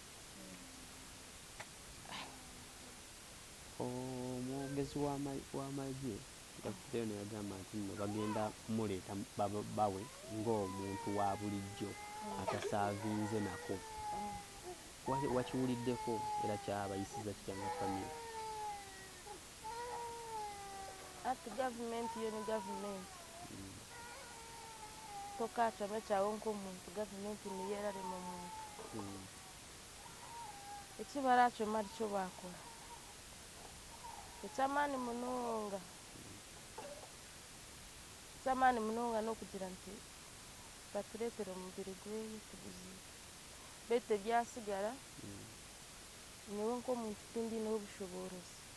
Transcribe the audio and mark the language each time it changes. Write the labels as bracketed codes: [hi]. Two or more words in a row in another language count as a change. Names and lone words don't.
[lg] Omwogezi w'amagye Dr. ono yagamba nti nno bagenda muleeta bawe ng'omuntu wa bulijjo atasaavinze nako. Wakiwuliddeko era kyabayisiza kitya nga famire? [nyn] Ati gavumenti yo ni gavumenti tokacama kyawe nk'omuntu, gavumenti niyo erarema omuntu. Eki baracoma arikyo bakora ekyamaani munonga, ekyamaani munonga n'okugira nti batureetere omubiri gweye tuguziike, baitu ebyasigara nyowe nk'omuntu tindiineho obushobozi.